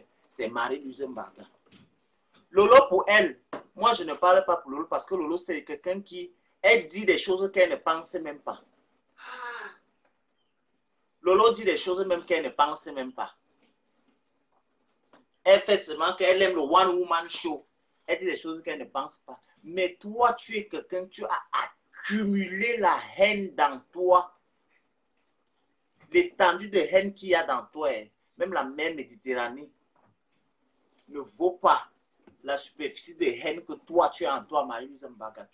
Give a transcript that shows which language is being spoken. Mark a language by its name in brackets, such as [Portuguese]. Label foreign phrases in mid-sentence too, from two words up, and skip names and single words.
[French] C'est Marie-Louise Mbaga. Lolo pour elle, moi je ne parle pas pour Lolo parce que Lolo c'est quelqu'un qui, elle dit des choses qu'elle ne pense même pas. Lolo dit des choses même qu'elle ne pense même pas. Elle fait seulement qu'elle aime le [English] one woman show. [French] Elle dit des choses qu'elle ne pense pas. Mais toi, tu es quelqu'un, tu as accumulé la haine dans toi. L'étendue de haine qu'il y a dans toi, même la mer Méditerranée, ne vaut pas la superficie de haine que toi, tu as en toi, Marie-Louise Mbaga.